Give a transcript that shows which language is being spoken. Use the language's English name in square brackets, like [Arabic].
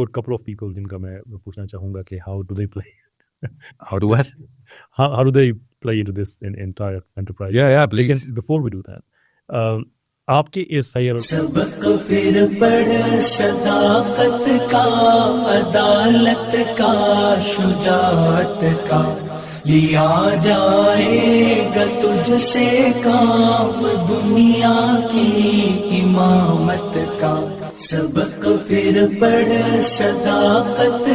[English] good couple of people [Urdu] جن کا میں پوچھنا چاہوں گا کہ [English] How do they play How do what? how do they play into this entire enterprise? Yeah, please. Before we do that, [Urdu] آپ کے اس سیر سبق پھر پڑھ صداقت کا, عدالت کا, شجاعت کا, لیا جائے گا تجھ سے کام دنیا کی امامت کا. سبق پھر پڑھ صداقت